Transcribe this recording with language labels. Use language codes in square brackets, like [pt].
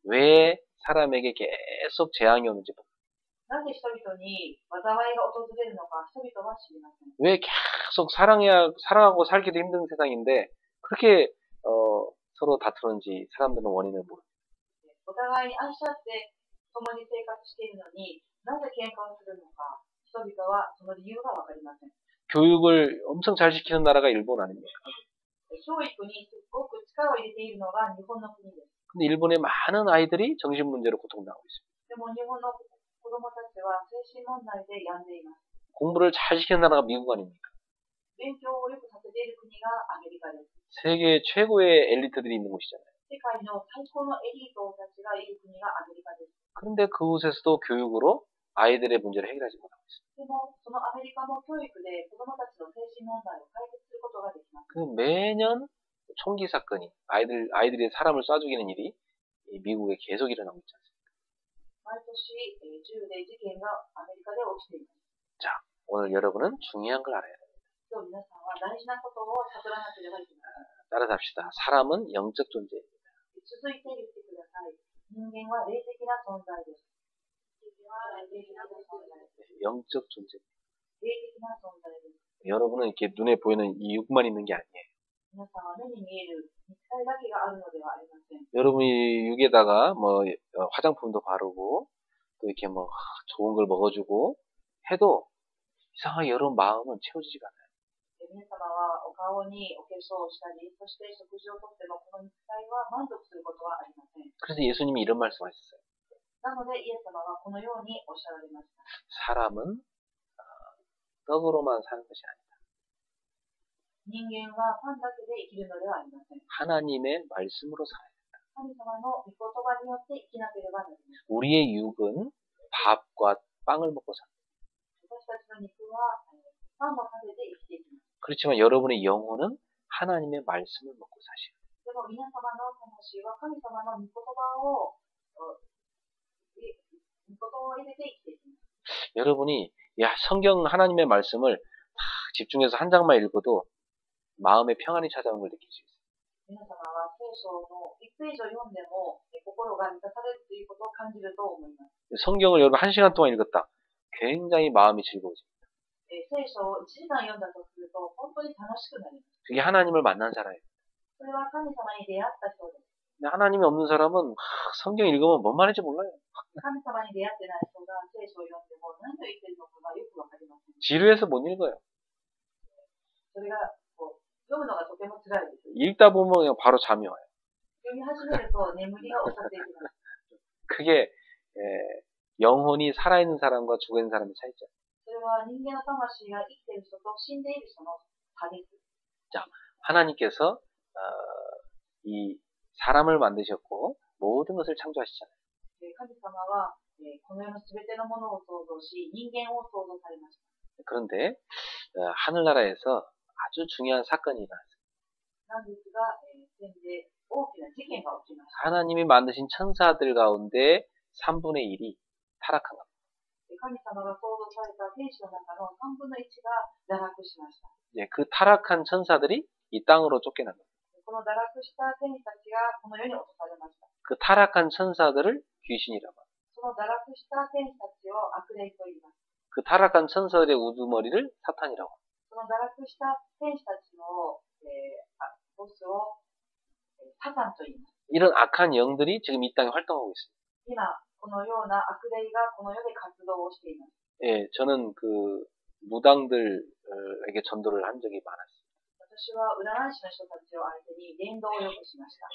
[ko] 왜 사람에게 계속 재앙이 오는지 모릅니다. [ja] なぜ人々に災いが訪れるのか、人々は知りません。 [ko] 왜 계속 사랑하고 살기도 힘든 세상인데 그렇게 서로 다투는지 사람들은 원인을 모릅니다. [ja] お互いに愛し合って共に生活しているのになぜ喧嘩をするのか、人々はその理由がわかりません。 [ko] 교육을 엄청 잘 시키는 나라가 일본 아닙니까? [ja] 教育にすごく力を入れているのが日本の国です。 [ko] 근데 일본의 많은 아이들이 정신 문제로 고통당하고 있습니다. [ja] でも日本の子供たちは精神問題で病んでいます。 [ko] 공부를 잘 시키는 나라가 미국 아닙니까? [ja] 勉強をよくさせている国がアメリカです。 [ko] 세계 최고의 엘리트들이 있는 곳이잖아요. [ja] 世界の最高のエリートたちがいる国がアメリカです。 [ko] 그런데 그곳에서도 교육으로 아이들의 문제를 해결하지 못하고 있습니다. [ja] でも、そのアメリカも教育で子供たちの精神問題を解決することができます。 [ko] 그 매년 총기 사건이 아이들이 사람을 쏴 죽이는 일이 미국에 계속 일어나고 있지 않습니까? [ja] 毎年、銃で事件がアメリカで起きています。 [ko] 자, 오늘 여러분은 중요한 걸 알아야 돼요. [ja] 今日皆さんは大事なことを悟らなければいけません。 [ko] 따라서 합시다. 사람은 영적 존재입니다. [ja] 続いて言ってください。人間は霊的な存在です。人間は霊的な存在です。 [ko] 영적 존재. [ja] 霊的な存在です。 [ko] 여러분은 이렇게 눈에 보이는 이 육만 있는 게 아니에요. [ja] 皆さんは目に見える肉体だけがあるのではありません。 [ko] 여러분이 육에다가 뭐 화장품도 바르고 또 이렇게 뭐 좋은 걸 먹어주고 해도 이상하게 여러분 마음은 채워지지가 않아요. [ja] 皆様はお顔にお化粧をしたり、そして食事をとってもこの肉体は満足することはありません。 [ko] 그래서 예수님이 이런 말씀하셨어요. [ja] なのでイエス様はこのようにおっしゃられました。 [ko] 사람은 떡으로만 사는 것이 아니다. [ja] 人間はパンだけで生きるのではありません。 [ko] 하나님의 말씀으로 살아야 된다. [ja] 神様の御言葉によって生きなければなりません。 [ko] 우리의 육은 밥과 빵을 먹고 산다. [ja] 私たちの肉はパンを食べて生きていきます。 [ko] 그렇지만 여러분의 영혼은 하나님의 말씀을 먹고 사시라. [ja] でも皆様の魂は神様の御言葉をことを入れて生きていきます。 [ko] 여러분이 성경 하나님의 말씀을 다 집중해서 한 장만 읽어도 마음의 평안이 찾아오는 걸 느낄 수 있어요. [ja] 皆様は聖書の1ページを読んでも心が満たされるということを感じると思います。 [ko] 성경을 여러분 1시간 동안 읽었다. 굉장히 마음이 즐거워집니다. [ja] 聖書を1時間読んだとすると本当に楽しくなります。 [ko] 그게 하나님을 만난 사람이에요. [ja] それは神様に出会った人です。 [ko] 근데 하나님이 없는 사람은 성경 읽으면 뭔 말인지 몰라요. [ja] 神様に出会ってない人が聖書を読んでも何を言っているのかがよくわかりません。 [ko] 지루해서 못 읽어요. [ja] それが読むのがとても辛いです。 [ko] 읽다 보면 그냥 바로 잠이 와요. [ja] 読み始めると眠りが襲っていきます。 [ko] 그게 영혼이 살아있는 사람과 죽어있는 사람의 차이죠. [ja] それは人間の魂が生きている人と死んでいる人の差です。 [ko] 자, 하나님께서 이 사람을 만드셨고 모든 것을 창조하시잖아요. [ja] 神様はこの世のすべてのものを創造し、人間を創造されました。 [ko] 그런데 하늘나라에서 아주 중요한 사건이 일어났어요. [ja] なんですが、天で大きな事件が起きました。 [ko] 하나님이 만드신 천사들 가운데 3분의 1이 타락한 겁니다. [ja] 神様が創造された天使の中の3分の1が堕落しました。 [ko] 그 타락한 천사들이 이 땅으로 쫓겨난 겁니다. [ja] この堕落した天使たちがこの世に落とされました。 [ko] 그 타락한 천사들을 귀신이라고 합니다. [ja] その堕落した天使たちを悪霊と言います。 [ko] 그 타락한 천사들의 우두머리를 사탄이라고 합니다. [ja] その堕落した天使たちの、ボスをサタンと言います。 [ko] 이런 악한 영들이 지금 이 땅에 활동하고 있습니다. [ja] 今、このような悪霊がこの世で活動をしています。 [ko] 저는 그 무당들에게 전도를 한 적이 많았어요. [ja] 私は占い師の人たちを相手に伝道をよくしました。